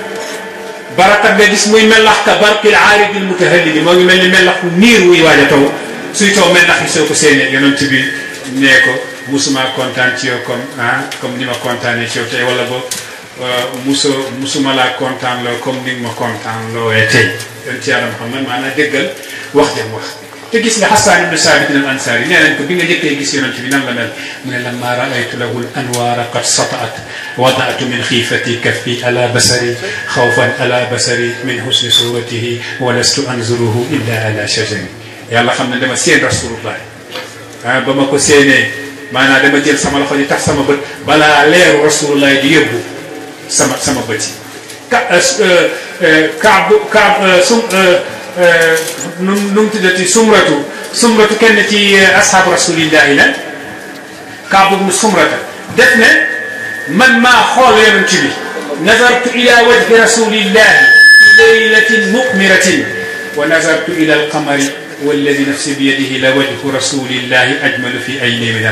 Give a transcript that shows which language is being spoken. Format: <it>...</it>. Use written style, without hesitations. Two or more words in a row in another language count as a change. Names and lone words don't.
<wo>baraqat nga gis muy melax</wo> <ar>كبرق العارض المتهلل</ar> <wo>moo ngi mel ni melax niir wuy waaj a taw suy taw melax yi soo ko séenee yonent bi nee ko musuma kontaan ci yow comme ni ma kontaanee ci yow tey wala boog musuma laa kontaan loo comme ni ma kontaan loowee tey yonent yàlla Muhammad maanaam dëggal wax jam wax te gis nga Hassan ibn Sabit al-Ansari nee nañ ko bi nga njëkkee gis yonent bi nan la mel mu ne</wo> <ar>لما رأيت له الأنوار قد سطعت وضعت من خيفة كفي على بصري خوفا على بصري من حسن صورته ولست أنظره إلا على شجري</ar> <wo>yàlla xam ne dama seen rasulullah ba ma ko séenee maanaam dama jël sama loxo di tax sama bët balaa leeru rasulullah di yóbbu sama bët yi nu mu tuddati sumratu kenn ci</wo> <ar>أصحاب رسول الله</ar> <wo>la Kaab ibn Sumrata def ne man maa xool yonent bi</wo> <ar>نظرت إلى وجه رسول الله ليلة مقمرة ونظرت إلى القمر والذي نفسي بيده لوجه رسول الله أجمل في عيني من</ar>